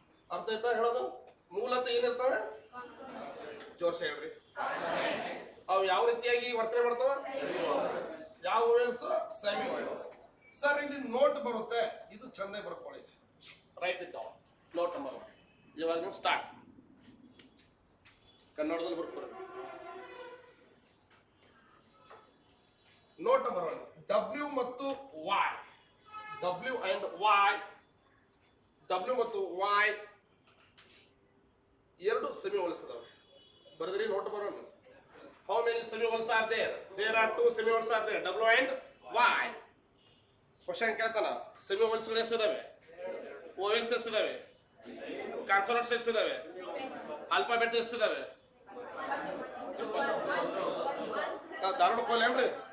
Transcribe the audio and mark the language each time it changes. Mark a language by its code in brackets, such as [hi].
[kn] ಅರ್ಥ ಆಯ್ತಾ ಹೇಳೋದು ಮೂಲತಃ ಏನಿರ್ತಾವೆ ಜೋರ್ಸ ಹೇಳ್ರಿ ಅವು ಯಾವ ರೀತಿಯಾಗಿ ವರ್ತನೆ ಮಾಡ್ತಾವ ಯಾವ ಓವೆಲ್ಸ್ ಸೆಮಿ ಓವೆಲ್ಸ್ ಸರ್ ಇಲ್ಲಿ ನೋಟ್ ಬರುತ್ತೆ ಇದು ಚಂದ ಬರ್ಕೊಳ್ಳಿ [en] write it down note number 1 [kn] ಇವಾಗ ಸ್ಟಾರ್ಟ್ ಕನ್ನಡದಲ್ಲಿ ಬರ್ಕೊಳ್ಳಿ ನೋಟ್ ನಂಬರ್ 1 ಡಬ್ಲ್ಯೂ ಮತ್ತು Y W and Y W ಮತ್ತು ವಾಯ್ ಎರಡು ಸೆಮಿ ಓವೆಲ್ಸ್ ಇದಾವೆ ಬರೆದ್ರಿ ನೋಟ್ ಬರೋಣ. [en] How many semicolons are there? There are 2 semicolons are there. W and Y. [kn] Question ಕೇಳ್ತಾನ, ಸೆಮಿವೋಲ್ಸ್ಗಳು ಎಷ್ಟಿದಾವೆ, vowels ಎಷ್ಟಿದಾವೆ, consonants ಎಷ್ಟಿದಾವೆ, alphabet ಎಷ್ಟಿದಾವೆ? Dharwad ಕೋಲೇನ್ರಿ?